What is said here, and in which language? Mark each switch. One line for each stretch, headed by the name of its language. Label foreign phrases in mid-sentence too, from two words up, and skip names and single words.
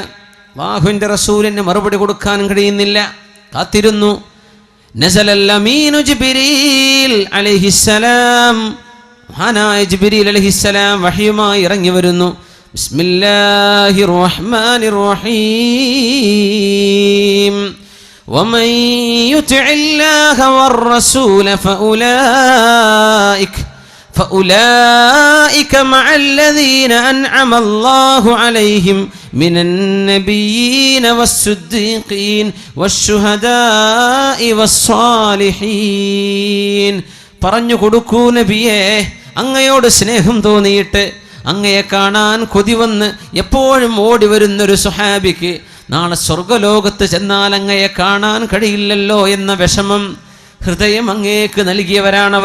Malayalam: അല്ലാഹുവിൻ്റെ റസൂലിന് മറുപടി കൊടുക്കാൻ കഴിയുന്നില്ല. കാത്തിരുന്നു.
Arabic: نزل الأمين
Malayalam: ജിബ്രീൽ അലൈഹിസ്സലാം, മഹാനായ ജിബ്രീൽ അലൈഹിസ്സലാം വഹയുമായി ഇറങ്ങി വരുന്നു.
Arabic: بسم الله الرحمن الرحيم. ومن يطع الله والرسول فأولئك مع الذين أنعم الله عليهم من النبيين والصديقين والشهداء والصالحين.
Malayalam: പറഞ്ഞു കൊടുക്കൂ നബിയേ, അങ്ങയോട് സ്നേഹം തോന്നിയിട്ട് അങ്ങയെ കാണാൻ കൊതി വന്ന് എപ്പോഴും ഓടി വരുന്നൊരു സ്വഹാബിക്ക് നാളെ സ്വർഗലോകത്ത് ചെന്നാൽ അങ്ങയെ കാണാൻ കഴിയില്ലല്ലോ എന്ന വിഷമം ഹൃദയം അങ്ങേക്ക് നൽകിയവരാണവർ.